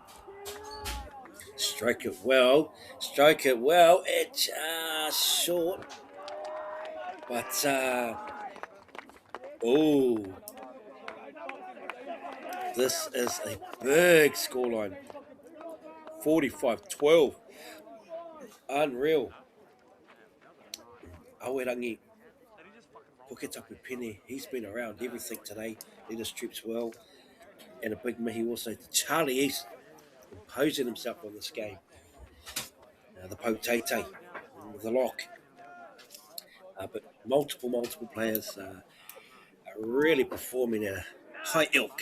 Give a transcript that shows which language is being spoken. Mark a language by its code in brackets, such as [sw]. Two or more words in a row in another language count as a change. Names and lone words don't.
[en] Stroke it well. It's short. But, this is a big scoreline. 45-12. Unreal. Awerangi. Puketapu Pene. He's been around everything today. Led his troops well. And a big mihi also to Charlie East, imposing himself on this game. The Potete, the lock. But multiple players are really performing at a high ilk.